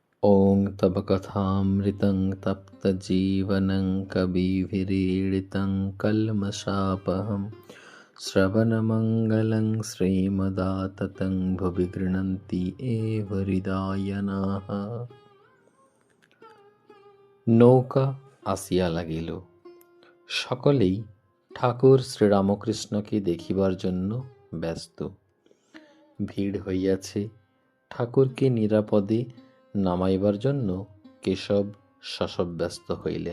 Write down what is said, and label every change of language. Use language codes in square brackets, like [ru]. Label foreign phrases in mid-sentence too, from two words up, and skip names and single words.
[sa] ॐ तव कथामृतं तप्तजीवनं कविभिरीडितं कल्मषापहं श्रवणमङ्गलं श्रीमदाततं भुवि गृह्णन्ति एव हृदयानाः। [bn] নৌকা আসিয়া লাগিল। সকলেই ঠাকুর শ্রীরামকৃষ্ণকে দেখিবার জন্য ব্যস্ত। ভিড় হইয়াছে। ঠাকুরকে নিরাপদে নামাইবার জন্য কেশব শশব্যস্ত হইলেন।